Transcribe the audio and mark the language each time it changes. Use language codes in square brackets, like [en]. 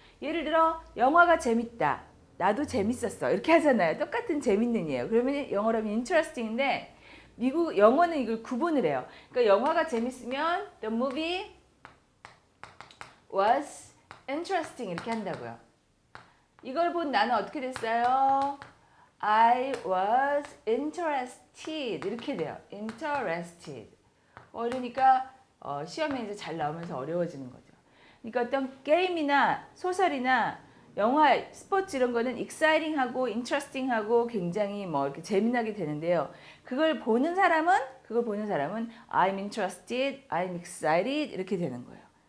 [ko] 예를 들어 영화가 재밌다. 나도 재밌었어. 이렇게 하잖아요. 똑같은 재밌는이에요. 그러면 영어로 하면 interesting인데 미국 영어는 이걸 구분을 해요. 그러니까 영화가 재밌으면 [en] the movie was interesting [ko] 이렇게 한다고요. 이걸 본 나는 어떻게 됐어요? [en] I was interested [ko] 이렇게 돼요. [en] interested. [ko] 그러니까 시험에 이제 잘 나오면서 어려워지는 거죠. 그러니까 어떤 게임이나 소설이나 영화, 스포츠 이런 거는 exciting하고 interesting하고 굉장히 뭐 이렇게 재미나게 되는데요. [en] 그걸 보는 사람은 I'm interested, I'm excited [ko] 이렇게 되는 거예요.